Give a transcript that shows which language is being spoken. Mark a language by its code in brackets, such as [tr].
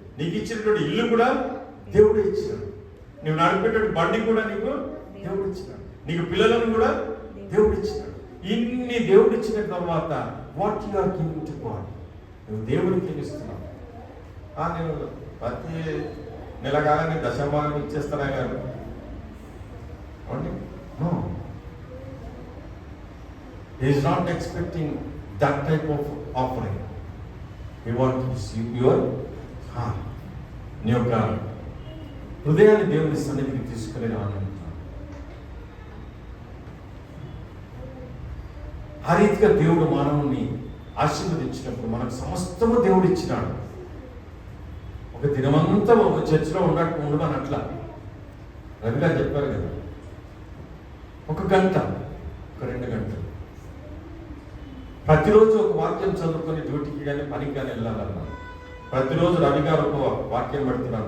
[te] నీకు ఇచ్చినటువంటి ఇల్లు కూడా దేవుడే ఇచ్చినాడు. నువ్వు నడిపేటువంటి బండి కూడా నీకు దేవుడు ఇచ్చినాడు. నీకు పిల్లలను కూడా దేవుడు ఇచ్చినాడు. ఇన్ని దేవుడు ఇచ్చిన తర్వాత [en] what you are giving to God, [te] నువ్వు దేవుడికి ఏమి ఇస్తున్నావు? నేను ప్రతి నెల కాగానే దశభాగం ఇచ్చేస్తానా గారు అవునండి? [en] No, he is not expecting that type of offering. He wants to see your heart. [te] నీ యొక్క హృదయాన్ని దేవుని సన్నిధికి తీసుకుని రానుంటున్నాను. ఆ రీతిగా దేవుడు మానవుని ఆశీర్వదించినప్పుడు మనకు సమస్తము దేవుడు ఇచ్చినాడు. ఒక దినమంతా ఒక చర్చిలో ఉండమనట్లా రవి గారు చెప్పారు కదా, ఒక గంట, ఒక 2 గంటలు ప్రతిరోజు ఒక వాక్యం చదువుకొని డ్యూటీకి కానీ పనికి కానీ వెళ్ళాలన్నా, ప్రతిరోజు రవి గారు ఒక వాక్యం పెడుతున్నారు.